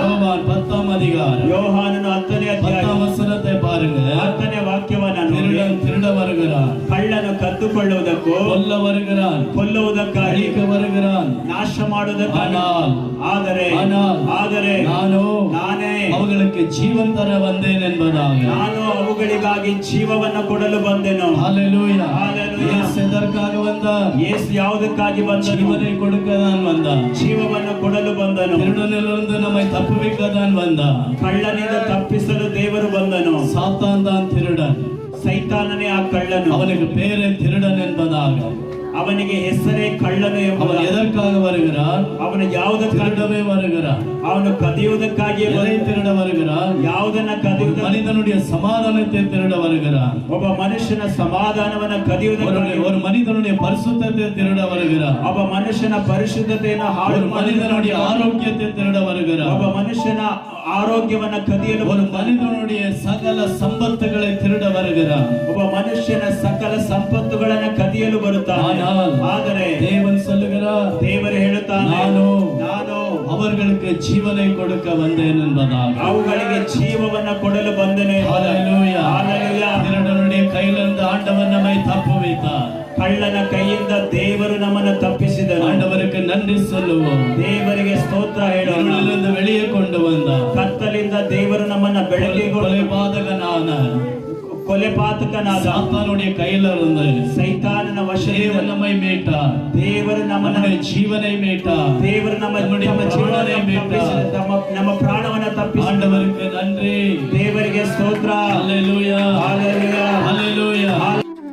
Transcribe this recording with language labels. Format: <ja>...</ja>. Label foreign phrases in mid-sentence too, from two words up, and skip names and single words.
<ta>யோவான் 10ஆம் அதிகாரம்</ta> <kn>யோவானன் 10ನೇ ಅಧ್ಯಾಯ</kn> <ta>10ஆம் வசனத்தை பாருங்க.</ta> <kn>10ನೇ ವಾಕ್ಯವನ್ನು ನೋಡಿ.</kn> <ta>திருடன் திருட வருகிறான்,</ta> <kn>ಕಳ್ಳನು ಕದ್ದುಕೊಳ್ಳುವುದಕ್ಕೂ</kn> <ta>கொல்ல வருகிறான்,</ta> <kn>ಕೊಲ್ಲುವುದಕ್ಕಾಗಿ</kn> <ta>அழிக்க வருகிறான்.</ta> <kn>ನಾಶ ಮಾಡುವುದಕ್ಕಾಗಿ ಆದರೆ ನಾನೇ</kn> <ta>அவர்களுக்கு ஜீவன் தர வந்தேன் என்பதாக.</ta> <kn>ನಾನು ಅವುಗಳಿಗಾಗಿ ಜೀವವನ್ನು ಕೊಡಲು ಬಂದೆನು.</kn> <ta>ஹalleluya. ஹalleluya. இயேசு எதற்காக வந்தார்?</ta> <kn>ಯೇಸು ಯಾವುದಕ್ಕಾಗಿ ಬಂದನು?</kn> <ta>ஜீவனை கொடுக்க தான் வந்தார்.</ta> <kn>ಜೀವವನ್ನು ಕೊಡಲು ಬಂದನು.</kn> <ta>திருடனிலிருந்து நம்மை தப்புவிக்க தான் வந்தார்.</ta> <kn>ಕಳ್ಳನಿಂದ ತಪ್ಪಿಸಲು ದೇವರು ಬಂದನು.</kn> <ta>சாத்தான் தான் திருடன்,</ta> <kn>ಸೈತಾನನೇ ಆ ಕಳ್ಳನು.</kn> <ta>அவனுக்கு பேரே திருடன் என்பதாக.</ta> <kn>ಅವನಿಗೆ ಹೆಸರೇ ಕಳ್ಳನು ಎಂಬ.</kn> <ta>அவன் எதற்காக வருகிறான்?</ta> <kn>ಅವನು ಯಾವುದಕ್ಕಾಗಿ</kn> <ta>திருடவே வருகிறான்.</ta> <kn>ಅವನು ಕದಿಯುವುದಕ್ಕಾಗಿ</kn> <ta>திருட வருகிறான்.</ta> <kn>ಯಾವುದನ್ನ ಕದಿಯುವುದ?</kn> <ta>மனிதனுடைய சமாதானத்தை திருட வருகிறான்.</ta> <kn>ಒಬ್ಬ ಮನುಷ್ಯನ ಸಮಾಧಾನವನ್ನು ಕದಿಯುವುದಕ್ಕಾಗಿ.</kn> <ta>ஒரு மனிதனுடைய பரிசுத்தத்தை திருட வருகிறான்.</ta> <kn>ಒಬ್ಬ ಮನುಷ್ಯನ ಪರಿಶುದ್ಧತೆಯನ್ನು ಹಾಳು</kn> <ta>மனிதனுடைய ஆரோக்கியத்தை திருட வருகிறான்.</ta> <kn>ಒಬ್ಬ ಮನುಷ್ಯನ ಆರೋಗ್ಯವನ್ನು ಕದಿಯಲು.</kn> <ta>ஒரு மனிதனுடைய சகல சம்பத்துகளை திருட வருகிறான்.</ta> <kn>ಒಬ್ಬ ಮನುಷ್ಯನ ಸಕಲ ಸಂಪತ್ತುಗಳನ್ನು ಕದಿಯಲು ಬರುತ್ತಾನೆ. ಆದರೆ</kn> <ta>தேவன் சொல்லுகிறார்,</ta> <kn>ದೇವರು ಹೇಳುತ್ತಾನೆ, ನಾನು</kn> <ta>அவர்களுக்கு ஜீவனை கொடுக்க வந்தேன் என்பதாக.</ta> <kn>ಅವುಗಳಿಗೆ ಜೀವವನ್ನು ಕೊಡಲು ಬಂದೆನು.</kn> <ta>ஹalleluya. ஹalleluya. திருடனுடைய கையிலிருந்து ஆண்டவர் நம்மை தப்புவித்தார்.</ta> <kn>ಕಳ್ಳನ ಕೈಯಿಂದ ದೇವರು ನಮ್ಮನ್ನು ತಪ್ಪಿಸಿದನು.</kn> <ta>ஆண்டவருக்கு நன்றி சொல்லுவோம்.</ta> <kn>ದೇವರಿಗೆ ಸ್ತೋತ್ರ ಹೇಳೋಣ.</kn> <ta>இருளிலிருந்து வெளியே கொண்டு வந்தார்.</ta> <kn>ಕತ್ತಲಿಂದ ದೇವರು ನಮ್ಮನ್ನು ಬೆಳಕಿಗೆ ಕೊಲೆಪಾತಕನಾದ</kn> <ta>சாத்தானுடைய கையில இருந்து</ta> <kn>ಸೈತಾನನ ವಶದಿಂದ</kn> <ta>நம்மை மீட்டார்.</ta> <kn>ದೇವರು ನಮ್ಮನ್ನು</kn> <ta>ಜೀವனை மீட்டார்.</ta> <kn>ದೇವರು ನಮ್ಮ ಜೀವನವನ್ನು ತಪ್ಪಿಸಿದ, ನಮ್ಮ ಪ್ರಾಣವನ್ನು ತಪ್ಪಿಸಿದ.</kn> <ta>ஆண்டவருக்கு நன்றி.</ta> <kn>ದೇವರಿಗೆ ಸ್ತೋತ್ರ.</kn> <ta>ஹalleluya. ஹalleluya. ஹalleluya.</ta>